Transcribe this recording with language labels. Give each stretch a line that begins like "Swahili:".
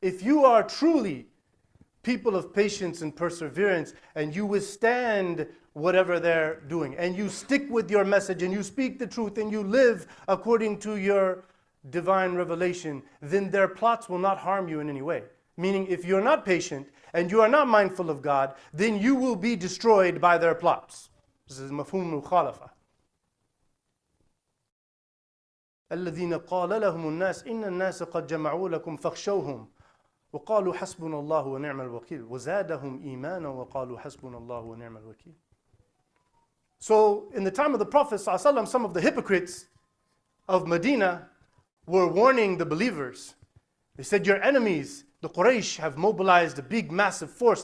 English: If you are truly people of patience and perseverance, and you withstand whatever they're doing, and you stick with your message, and you speak the truth, and you live according to your divine revelation, then their plots will not harm you in any way. Meaning, if you're not patient, and you are not mindful of God, then you will be destroyed by their plots. This is مفهوم المخالفة.
Arabic: الذين قال لهم الناس إن الناس قد جمعوا لكم فاخشوهم وقالوا حسبنا الله ونعم الوكيل وزادهم إيمانا وقالوا حسبنا الله ونعم الوكيل.
English: So in the time of the Prophet ﷺ, some of the hypocrites of Medina were warning the believers. They said, your enemies, the Quraysh, have mobilized a big massive force.